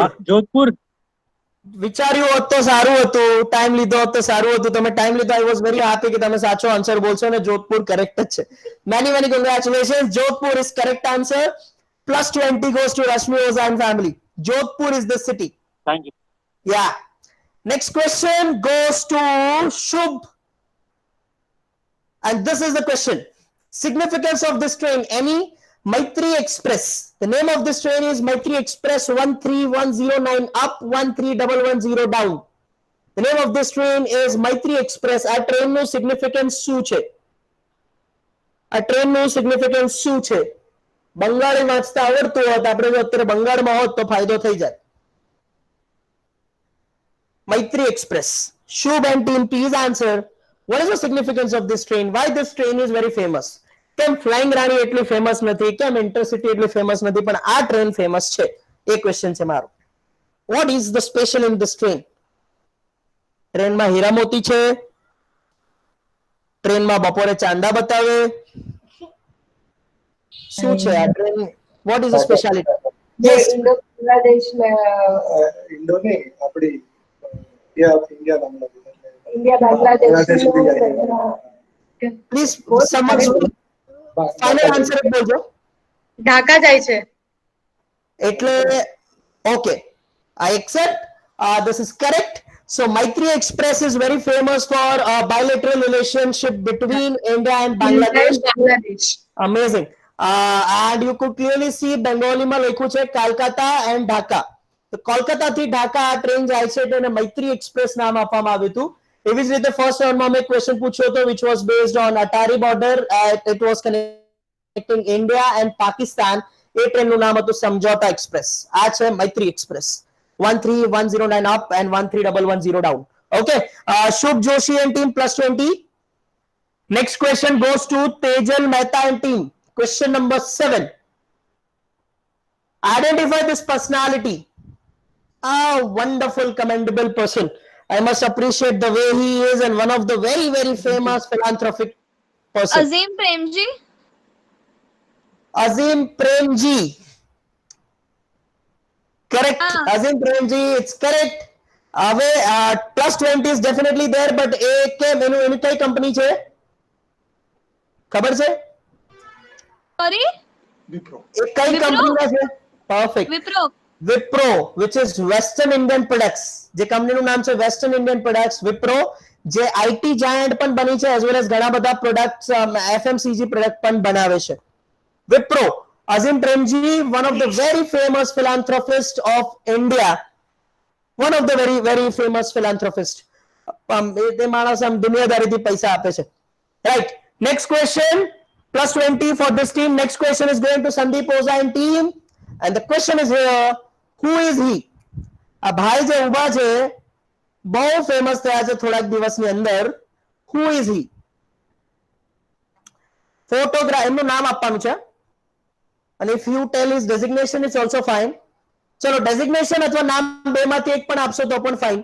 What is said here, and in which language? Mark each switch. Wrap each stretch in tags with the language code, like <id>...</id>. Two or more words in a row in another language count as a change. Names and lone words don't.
<gu>जोधपुर. વિચાર્યું હોત તો સારું હતું, ટાઈમ લીધો હોત તો સારું હતું. તમે ટાઈમ લીધો.</gu> <en>I was very happy</en> <gu>કે તમે સાચો આન્સર બોલશો ને જોધપુર કરેક્ટ જ છે.</gu> <en>મેની congratulations. Jodhpur is correct answer. Plus 20 goes to Rashmi Oza and family. Jodhpur is the city. Thank you. Yeah. Next question goes to Shubh. And this is the question. Significance of this train. Any Maitri Express. The name of this train is Maitri Express 13109 up, 13110 down. The name of this train is Maitri Express.</en> <gu>આ ટ્રેનનું સિગ્નિફિકન્સ શું છે? આ ટ્રેનનું સિગ્નિફિકન્સ શું છે? બંગાળી વાંચતા આવડતું હોત, આપણે જો અત્યારે બંગાળમાં હોત તો ફાયદો થઈ જાય.</gu> <en>Maitri Express. Shubh and team, please answer. What is the significance of this train? Why this train is very famous?</en> <gu>કેમ ફ્લાઇંગ રાણી એટલી ફેમસ નથી, કેમ ઇન્ટરસિટી એટલી ફેમસ નથી, પણ આ ટ્રેન ફેમસ છે? એ ક્વેશ્ચન છે મારો.</gu> <en>What is the special in this train?</en> <gu>ટ્રેનમાં હીરા મોતી છે, ટ્રેનમાં બપોરે ચાંદા બતાવે, શું છે આ ટ્રેન?</gu> <en>What is the speciality? Yes.</en> <hi>इंडो बांग्लादेश में इंडो नहीं अपनी इंडिया बांग्लादेश</hi> <en>Please, someone final answer બોલજો.</en> <gu>ઢાકા જાય છે.</gu> <en>એટલે okay, I accept. This is correct. So Maitri Express is very famous for bilateral relationship between India and Bangladesh. Amazing. And you could clearly see Bengali</en> <gu>માં લખ્યું છે કોલકાતા</gu> <en>and Dhaka.</en> <gu>તો કોલકાતા થી ઢાકા આ ટ્રેન જાય છે તેને મૈત્રી એક્સપ્રેસ નામ આપવામાં આવ્યું હતું. એવી જ રીતે ફર્સ્ટ રાઉન્ડમાં મેં ક્વેશ્ચન પૂછ્યો હતો</gu> <en>which was based on Atari border. It was connecting India and Pakistan.</en> <gu>એ ટ્રેનનું નામ હતું સમજોતા એક્સપ્રેસ. આ છે મૈત્રી એક્સપ્રેસ.</gu> <en>13109 up and 13110 down. Okay. Shubh Joshi and team +20. Next question goes to Tejal Mehta and team. Question number 7. Identify this personality. A wonderful, commendable person. I must appreciate the way he is, and one of the very, very famous philanthropic person. Azim Premji. Azim Premji. Correct. Azim Premji, it's correct.</en> <gu>હવે +20</gu> <en>is definitely there, but</en> <gu>એ કેમ એની કઈ કંપની છે? ખબર છે?</gu> <en>Sorry?</en> <gu>એ કઈ કંપનીના છે?</gu> <en>Perfect. Wipro, which is Western Indian Products.</en> <gu>જે કંપનીનું નામ છે Western Indian Products, Wipro, જે</gu> <en>IT giant</en> <gu>પણ બની છે,</gu> <en>as well as</en> <gu>ઘણા બધા</gu> <en>products, FMCG product</en> <gu>પણ બનાવે છે.</gu> <en>Wipro. Azim Premji, one of the very famous philanthropists of India. One of the very, very famous philanthropists.</en> <gu>તે માણસ આમ દુનિયાદારીથી પૈસા આપે છે.</gu> <en>Right. Next question. +20 for this team. Next question is going to Sandeep Oza and team. And the question is here, who is he?</en> <gu>આ ભાઈ જે ઊભા છે બહુ ફેમસ થયા છે થોડાક દિવસની અંદર.</gu> <en>Who is he?</en> <gu>ફોટોગ્રાફ, એમનું નામ આપવાનું છે.</gu> <en>And if you tell his designation, it's also fine.</en> <gu>ચલો designation અથવા નામ બેમાંથી એક પણ આપશો તો પણ fine.</gu>